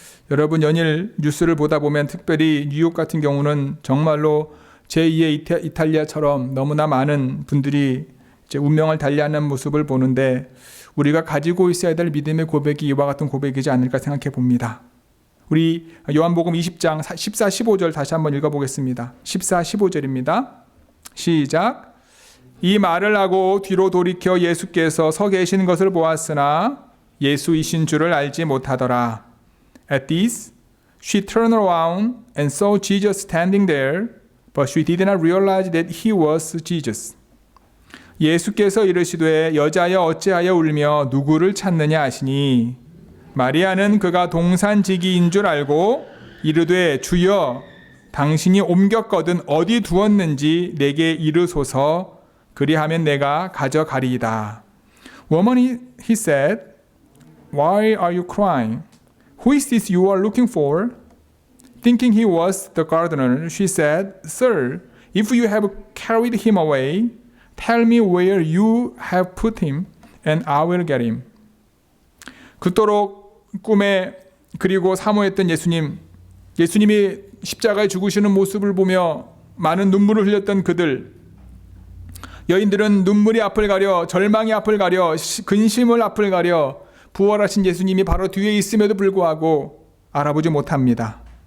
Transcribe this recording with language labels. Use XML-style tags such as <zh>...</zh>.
<ko>여러분, 연일 뉴스를 보다 보면 특별히 뉴욕 같은 경우는 정말로 제2의 이탈리아처럼 너무나 많은 분들이 이제 운명을 달리하는 모습을 보는데 우리가 가지고 있어야 될 믿음의 고백이 이와 같은 고백이지 않을까 생각해 봅니다. 우리 요한복음 20장 14, 15절 다시 한번 읽어보겠습니다. 14, 15절입니다. 시작. 이 말을 하고 뒤로 돌이켜 예수께서 서 계신 것을 보았으나 예수이신 줄을 알지 못하더라.</ko> <en>At this, she turned around and saw Jesus standing there, but she did not realize that he was Jesus.</en> <ko>예수께서 이르시되 여자여 어찌하여 울며 누구를 찾느냐 하시니 마리아는 그가 동산지기인 줄 알고 이르되 주여 당신이 옮겼거든 어디 두었는지 내게 이르소서 그리하면 내가 가져가리이다.</ko> <en>Woman, he said, why are you crying? Who is this you are looking for? Thinking he was the gardener, she said, Sir, if you have carried him away, tell me where you have put him, and I will get him.</en> <ko>그토록 꿈에 그리고 사모했던 예수님이 십자가에 죽으시는 모습을 보며 많은 눈물을 흘렸던 그들, 여인들은 눈물이 앞을 가려, 절망이 앞을 가려, 근심을 앞을 가려 부활하신 예수님이 바로 뒤에 있음에도 불구하고 알아보지 못합니다.</ko>